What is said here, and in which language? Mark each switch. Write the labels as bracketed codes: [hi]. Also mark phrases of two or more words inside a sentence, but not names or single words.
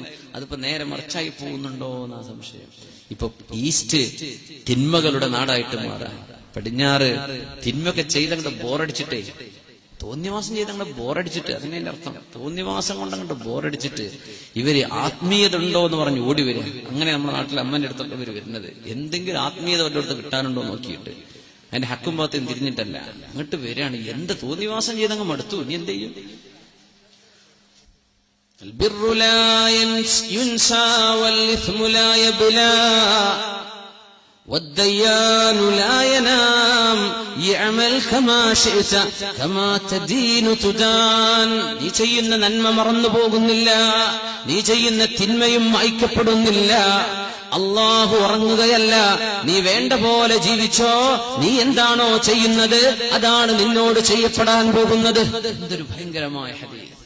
[ml] അതിപ്പോ നേരെ മറിച്ചായി പോകുന്നുണ്ടോ എന്നാ സംശയം. ഇപ്പൊ ഈസ്റ്റ് തിന്മകളുടെ നാടായിട്ട് മാറാൻ, പടിഞ്ഞാറ് തിന്മയൊക്കെ ചെയ്തങ്ങോട്ട് ബോറടിച്ചിട്ടേ, തോന്നിവാസം ചെയ്തങ്ങോട്ട് ബോറടിച്ചിട്ട്, അതിന്റെ അർത്ഥം തോന്നിവാസം കൊണ്ടങ്ങോട്ട് ബോറടിച്ചിട്ട് ഇവര് ആത്മീയത ഉണ്ടോ എന്ന് പറഞ്ഞ് ഓടി വരിക. അങ്ങനെ നമ്മുടെ നാട്ടിൽ അമ്മന്റെ അടുത്തൊക്കെ ഇവര് വരുന്നത്, എന്തെങ്കിലും ആത്മീയത വല്ല അടുത്ത് കിട്ടാനുണ്ടോ നോക്കിയിട്ട്, അതിന്റെ ഹക്കും ഭാഗത്തും തിരിഞ്ഞിട്ടല്ല, അങ്ങോട്ട് വരികയാണ്. എന്ത് തോന്നിവാസം ചെയ്തങ്ങ് മടുത്തു, ഇനി എന്ത് ചെയ്യും? [ar] البر لا ينسى والإثم لا يبلى والديان لا ينام يعمل كما شئت كما تدين تدان. [ml] നീ ചെയ്യുന്ന നന്മ മറന്നു പോകുന്നില്ല, നീ ചെയ്യുന്ന തിന്മയും മായ്ക്കപ്പെടുന്നില്ല. അള്ളാഹു ഉറങ്ങുകയല്ല, നീ വേണ്ട പോലെ ജീവിച്ചോ, നീ എന്താണോ ചെയ്യുന്നത് അതാണ് നിന്നോട് ചെയ്യപ്പെടാൻ പോകുന്നത്. എന്തൊരു ഭയങ്കരമായ ഹദീസ്.